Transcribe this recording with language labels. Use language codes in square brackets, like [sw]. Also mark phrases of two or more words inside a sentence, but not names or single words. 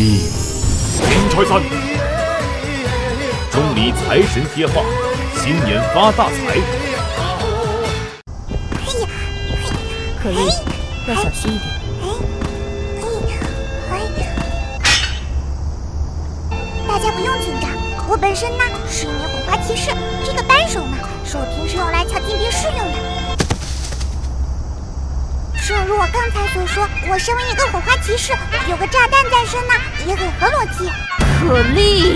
[zh] 迎財神，中里財神貼畫，新年發大財。可莉，要小心一點。大家不用紧张，我本身呢是一名火花骑士，这个扳手呢是我平时用来抢金币试用的。正如我刚才所说，我身为一个火花骑士，有个炸弹在身呢，也很合逻辑。可莉，